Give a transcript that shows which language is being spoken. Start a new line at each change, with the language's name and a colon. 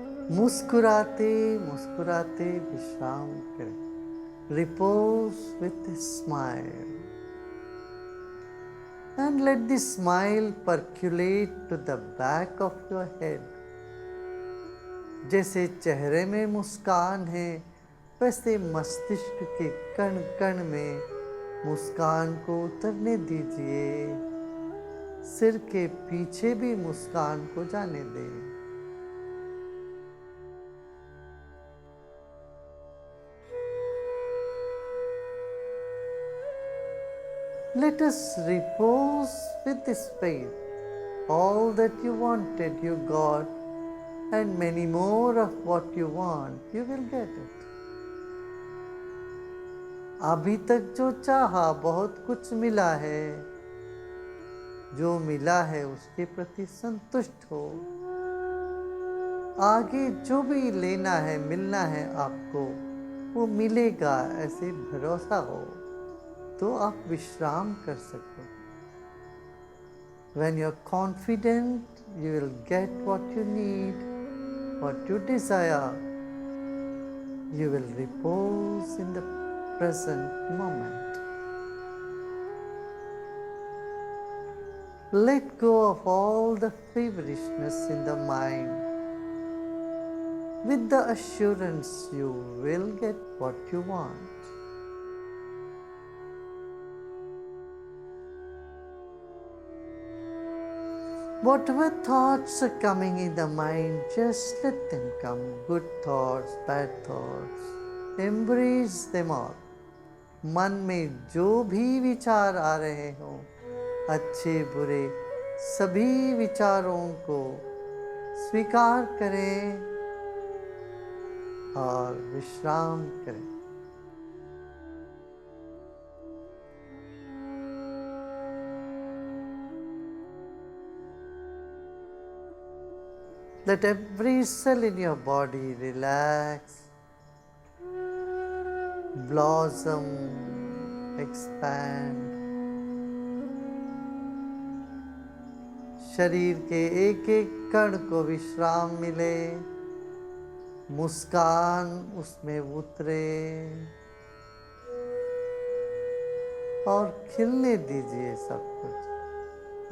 Hindi: मुस्कुराते मुस्कुराते विश्राम करें।
English: Repose with a smile. And let the smile percolate to the back of your head.
Hindi: जैसे चेहरे में मुस्कान है, वैसे मस्तिष्क के कण कण में मुस्कान को उतरने दीजिए। सिर के पीछे भी मुस्कान को जाने दें।
English: Let us repose with this faith. All that you wanted, you got, and many more of what you want, you will get it.
Hindi: अभी तक जो चाहा बहुत कुछ मिला है, जो मिला है उसके प्रति संतुष्ट हो। आगे जो भी लेना है, मिलना है आपको, वो मिलेगा, ऐसे भरोसा हो तो आप विश्राम कर सको।
English: When you're confident, you will get what you need, what you desire. You will repose in the present moment. Let go of all the feverishness in the mind with the assurance you will get what you want. Whatever thoughts are coming in the mind, just let them come. Good thoughts, bad thoughts, embrace them all.
Hindi: मन में जो भी विचार आ रहे हों, अच्छे बुरे सभी विचारों को स्वीकार करें और विश्राम करें।
English: Let every cell in your body relax, blossom, expand.
Hindi: शरीर के एक एक कण को विश्राम मिले, मुस्कान उसमें उतरे और खिलने दीजिए सब कुछ।